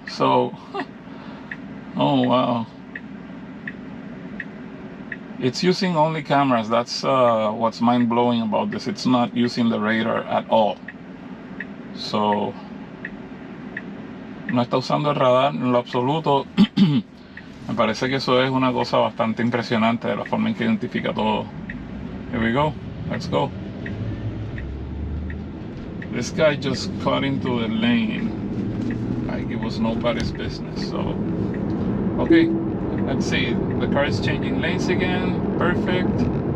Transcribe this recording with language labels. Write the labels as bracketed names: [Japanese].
[English] So oh wow, it's using only cameras. That's what's mind-blowing about this. It's not using the radar at all. [Spanish] So no está usando el radar en lo absoluto. Me parece que eso es una cosa bastante impresionante, de la forma en que identifica todo. [English] Here we go. Let's go. This guy just cut into the lane like it was nobody's business. So okay, let's see. The car is changing lanes again. Perfect.